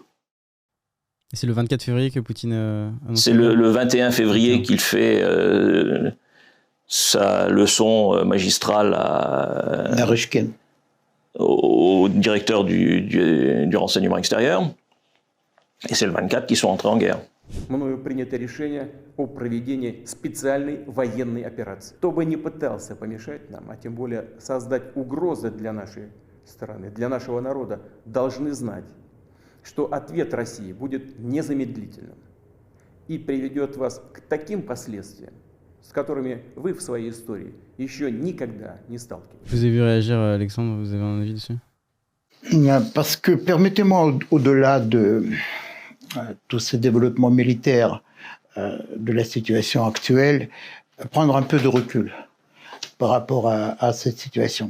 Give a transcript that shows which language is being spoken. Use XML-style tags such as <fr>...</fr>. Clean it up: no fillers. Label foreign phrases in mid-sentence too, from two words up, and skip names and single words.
<fr>Et c'est le 24 février que Poutine annonce. C'est le 21 février qu'il fait sa leçon magistrale à Naryshkin, au directeur du renseignement extérieur. Et c'est le 24 qu'ils sont entrés en guerre.</fr> <ru>Мною принято решение о проведении специальной военной операции. Кто бы ни пытался помешать нам, а тем более создать угрозы для нашей страны, для нашего народа, должны знать, что ответ России будет незамедлительным и приведет вас к таким последствиям, с которыми вы в своей истории еще никогда не сталкивались.</ru> <fr>Vous avez vu réagir, Alexandre, vous avez un avis dessus? Parce que, permettez-moi, au-delà de tous ces développements militaires de la situation actuelle, prendre un peu de recul par rapport à cette situation.</fr>